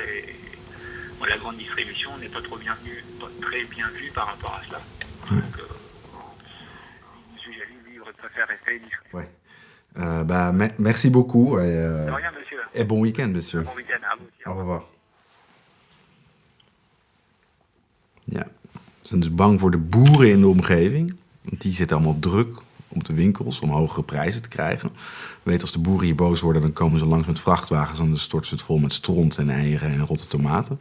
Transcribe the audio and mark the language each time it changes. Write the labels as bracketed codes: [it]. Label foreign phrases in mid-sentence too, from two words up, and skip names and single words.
[fr] Et bon, la grande distribution n'est pas très bien vue par rapport à cela. Donc, M. Jalut, lui, préfère rester discret. Ouais. Merci beaucoup. De rien, monsieur. Et bon week-end, monsieur. Bon week-end à vous aussi. Au revoir. [nl] Ja, ze zijn dus bang voor de boeren in de omgeving. Want die zitten allemaal druk op de winkels om hogere prijzen te krijgen. Weet, als de boeren hier boos worden, dan komen ze langs met vrachtwagens. En dan storten ze het vol met stront en eieren en rotte tomaten.